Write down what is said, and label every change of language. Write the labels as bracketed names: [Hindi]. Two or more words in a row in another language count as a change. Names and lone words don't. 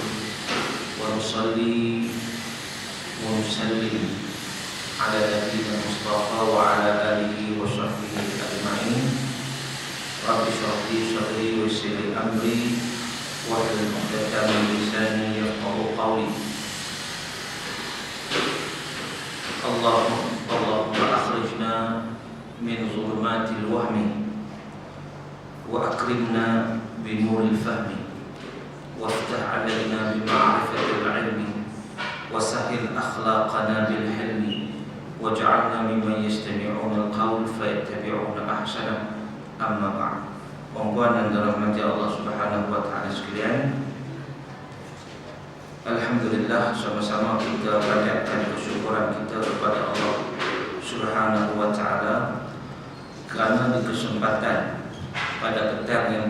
[Arabic] ونصلي ونسلم على نبينا مصطفى وعلى آله وصحبه أجمعين. رب اشرح لي صدري ويسر لي أمري واحلل عقدة من لساني يفقهوا قولي. اللهم أخرجنا من ظلمات الوهم وأكرمنا بنور الفهم وافتح علينا بمعرفة العلم وسهل أخلاقنا بالحلم واجعلنا ممن يستمعون القول فيتبعون أحسنه. أما بعد. [Malay] Puan-puan dan dirahmati [Arabic] الله سبحانه وتعالى [Malay] sekalian, alhamdulillah, sama-sama kita panjatkan kesyukuran kita kepada [Arabic] الله سبحانه وتعالى [Malay] kerana di kesempatan pada petang yang